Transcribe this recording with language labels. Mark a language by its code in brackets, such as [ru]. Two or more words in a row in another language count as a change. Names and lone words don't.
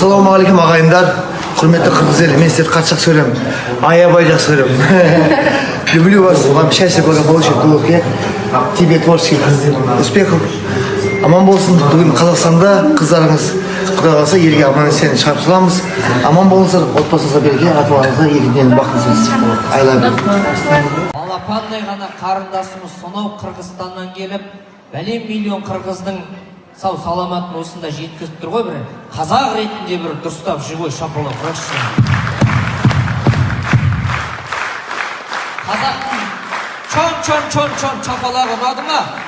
[kk] Ассалаумағалейкум ағайындар, құрметті қырғыз елі, мен сіздерді қатты жақсы көремін, аябай жақсы көремін. [ru] Люблю вас, вам счастья, благополучия, дух, тебе творческих успехов. [kk] Аман болсын, бүгін Қазақстанда қыздарыңыз Құдай қаласа елге аман есен шығарып саламыз. Аман болыңыздар, отбасыңызға береке, ата-аналарыңызға елден бақытыңыз. [en] I love you. [kk] Балапандай ғана қарындасымыз сонау Қырғызстаннан келіп, бәлем миллион қырғыздың сау саламатын осында жеткізіп тұр ғой, бір қазақ ретінде бір дұрыстап живой шапалақ ұрайықшы. Қазақтың чон шапалағы ұнады ма?